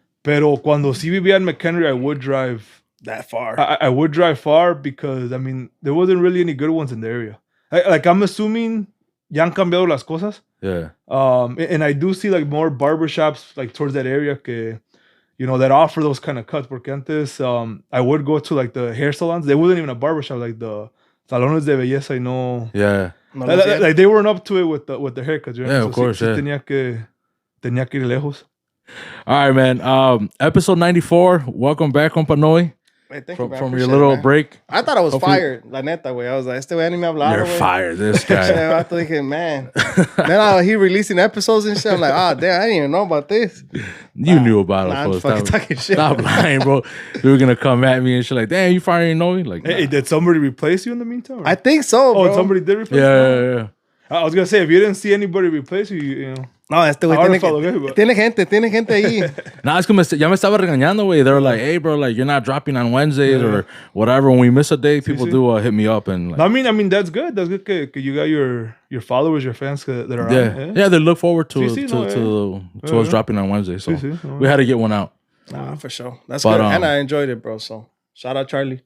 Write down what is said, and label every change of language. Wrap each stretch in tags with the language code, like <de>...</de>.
<es>Pero cuando sí vivía en McHenry,</es> <en>I would drive that far. I would drive far because I mean there wasn't really any good ones in the area. Like I'm assuming</en> <es>ya han cambiado las cosas.</es> <en>Yeah. And I do see like more barbershops like towards that area que you know that offer those kind of cuts.</en> <es>Porque antes</es> <en>I would go to like the hair salons. They wasn't even a barbershop, like the</en> <es>salones de belleza,</es> <en>you know. Yeah. Like they weren't up to it with the haircuts. Right? Yeah, of course.</en> <es>Sí, tenía que ir lejos.</es> <en>All right, man. Episode 94. Welcome back, compa Noe. Hey, from your little break. I thought I was fired,</en> <es>la neta, güey.</es> <en>I was like,</en> <es>este güey ni me hablaba,</es> <en>You're fired, this guy. I was thinking, man. Then he releasing episodes and shit. I'm like, damn, I didn't even know about this. You knew about it. I'm fucking talking shit. Stop lying, bro. You were going to come at me and shit like, damn, you firing Noe? Like, hey, did somebody replace you in the meantime? I think so, bro. Oh, somebody did replace you? Yeah. I was going to say, if you didn't see anybody replace you, you know.</en> <es>No, este güey tiene gente ahí. Nah, es que ya me estaba regañando, güey.</es> <en>They were like, hey, bro, like, you're not dropping on Wednesdays or whatever. When we miss a day, people do hit me up. And like, I mean, that's good. That's good que you got your followers, your fans that are on. Yeah, they look forward to us dropping on Wednesday. So we had to get one out. Nah, for sure. That's good. And I enjoyed it, bro. So shout out Charlie.</en>